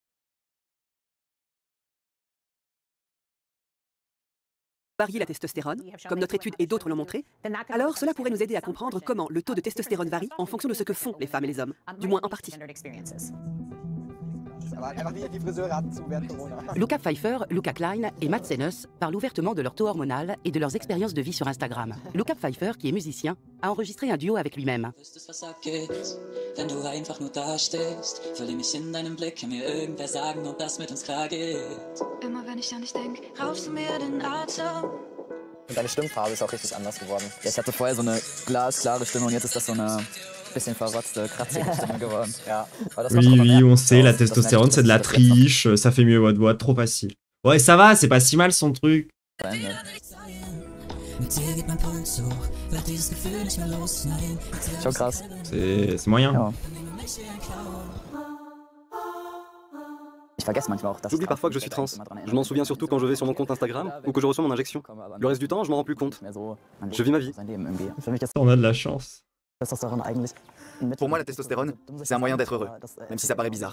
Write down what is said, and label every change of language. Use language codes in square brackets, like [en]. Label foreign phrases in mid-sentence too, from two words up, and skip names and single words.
[fr] varier la testostérone, comme notre étude et d'autres l'ont montré, alors cela pourrait nous aider à comprendre comment le taux de testostérone varie en fonction de ce que font les femmes et les hommes, du moins en partie. Luca Pfeiffer, Luca Klein et Matt Senes parlent ouvertement de leur taux hormonal et de leurs expériences de vie sur Instagram. Luca Pfeiffer, qui est musicien, a enregistré un duo avec lui-même. [de] Deine Stimmfarbe ist auch richtig anders geworden. Ja, ich hatte vorher so eine glasklare Stimme und jetzt ist das so eine bisschen verrotzte, kratzige Stimme geworden. Ja. [fr] Oui, on sait, la testostérone, c'est de la triche, ça fait mieux votre voix, trop facile. Ouais, ça va, c'est pas si mal son truc. [de] Schon krass. [fr] C'est moyen. [de] Ja. [fr] J'oublie parfois que je suis trans. Je m'en souviens surtout quand je vais sur mon compte Instagram ou que je reçois mon injection. Le reste du temps, je m'en rends plus compte. Je vis ma vie. On a de la chance. Pour moi, la testostérone, c'est un moyen d'être heureux, même si ça paraît bizarre.